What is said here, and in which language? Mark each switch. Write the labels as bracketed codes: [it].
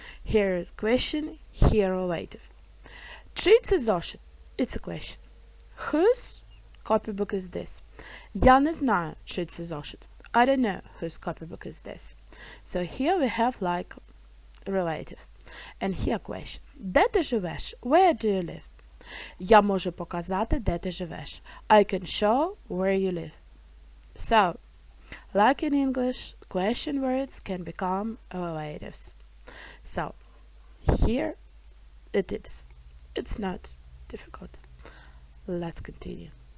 [en] Here is question, here relative. [uk] Чий це зошит? [en] It's a question. Whose copybook is this? [uk] Я не знаю, чий це зошит. [en] I don't know whose copybook is this. So here we have like relative. And here question. [uk] Де ти живеш? [en] Where do you live? [uk] Я можу показати, де ти живеш. [en] I can show where you live. So, like in English, question words can become relatives. So, here it is. It's not difficult. Let's continue.